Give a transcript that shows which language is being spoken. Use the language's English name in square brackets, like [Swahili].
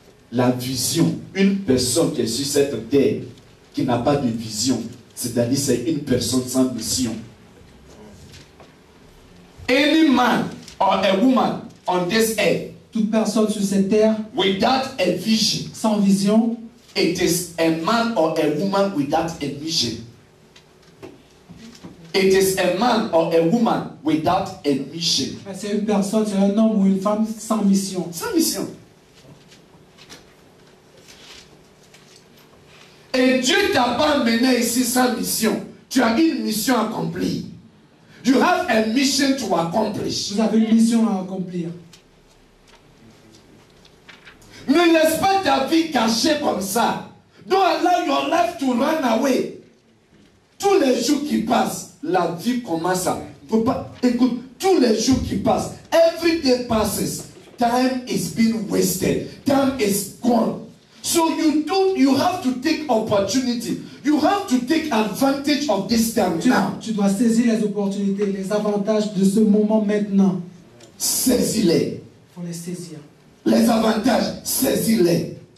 [French] La vision, une personne qui est sur cette terre, qui n'a pas de vision, c'est-à-dire c'est une personne sans mission. [English] Any man or a woman on this earth [French] toute personne sur cette terre [English] without a vision, [French] sans vision, [English] it is a man or a woman without a mission. It is a man or a woman without a mission. [French] c'est une personne, c'est un homme ou une femme sans mission. Sans mission. Et Dieu t'a pas amené ici sans mission. Tu as une mission à accomplir. [English] You have a mission to accomplish. [French] Vous avez une mission à accomplir. Ne laisse pas ta vie cachée comme ça. [English] Don't allow your life to run away. [French] Tous les jours qui passent, la vie commence à... Faut pas, écoute, tous les jours qui passent, [English] every day passes, time is being wasted. Time is gone. So you have to take opportunity. You have to take advantage of this time now. [French] Tu dois saisir les opportunités, les avantages de ce moment maintenant. Saisis-les. Il faut les saisir. Les avantages, saisis-les.